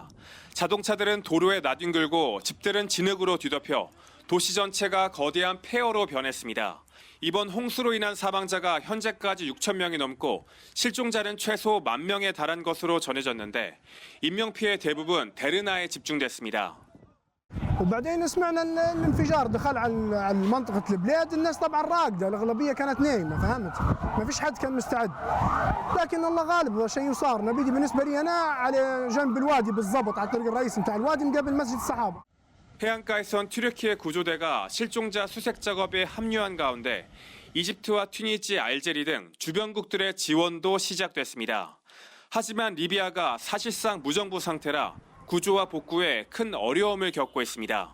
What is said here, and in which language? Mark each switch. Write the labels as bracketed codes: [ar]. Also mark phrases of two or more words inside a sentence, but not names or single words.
[ko] 자동차들은 도로에 나뒹굴고 집들은 진흙으로 뒤덮여 도시 전체가 거대한 폐허로 변했습니다. 이번 홍수로 인한 사망자가 현재까지 6천 명이 넘고 실종자는 최소 1만 명에 달한 것으로 전해졌는데 인명피해 대부분 데르나에 집중됐습니다. [ar] وبعدين سمعنا ان الانفجار دخل على منطقه البلاد الناس طبعا راقده الاغلبيه كانت نايمه فهمت ما فيش حد كان مستعد لكن الله غالب شيء صار نبيدي بالنسبه لي انا على جنب الوادي بالضبط على الطريق الرئيسي بتاع الوادي مقابل مسجد الصحابه [ko] 해안가에선 튀르키예 구조대가 실종자 수색 작업에 합류한 가운데 이집트와 튀니지, 알제리 등 주변국들의 지원도 시작됐습니다. 하지만 리비아가 사실상 무정부 상태라 구조와 복구에 큰 어려움을 겪고 있습니다.